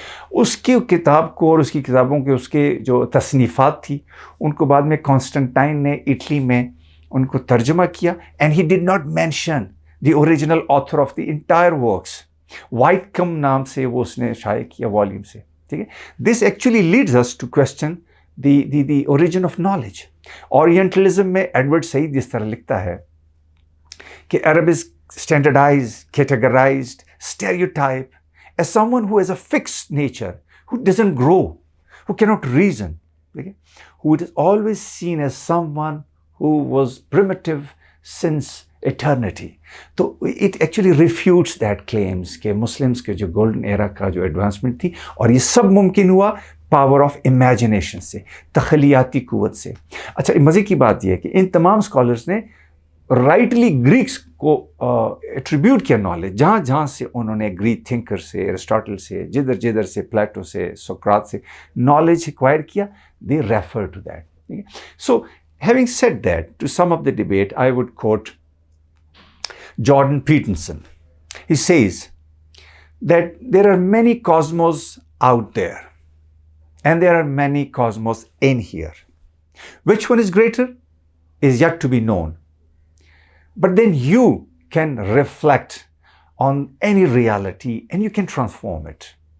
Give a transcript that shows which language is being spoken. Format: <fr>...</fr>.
<ur>اس کی کتاب کو اور اس کی کتابوں کے اس کے جو تصنیفات تھی ان کو بعد میں کانسٹنٹائن نے اٹلی میں ان کو ترجمہ کیا,</ur> <en>And he did not mention the original author of the entire works.</en> <ur>White کم نام سے وہ اس نے شائع کیا والیوم سے, ٹھیک ہے.</ur> <en>This actually leads us to question the origin of knowledge.</en> <ur>اورینٹلزم میں ایڈورڈ سعید اس طرح لکھتا ہے کہ</ur> <en>Arab is standardized, categorized, stereotyped as someone who has a fixed nature, who doesn't grow, who cannot reason, okay? Who is always seen as someone who was primitive since eternity.</en> <ur>تو</ur> <en>it actually refutes that claims</en> <ur>کہ Muslims کے جو golden ایرا کا جو advancement تھی اور یہ سب ممکن ہوا</ur> <en>power of imagination</en> <ur>سے, تخیلیاتی قوت سے. اچھا مزے کی بات یہ ہے کہ ان تمام اسکالرس نے رائٹلی گریکس کو ایٹریبیوٹ کیا نالج, جہاں جہاں سے انہوں نے گریک تھنکر سے, ایرسٹاٹل سے, جدھر سے, پلیٹو سے, سوکرات سے نالج ایکوائر کیا,</ur> <en>They refer to that. So having said that, to sum up the debate I would quote Jordan Peterson. He says that there are many cosmos out there and there are many cosmos in here. Which one is greater is yet to be known. But then you can reflect on any reality and you can transform it.</en>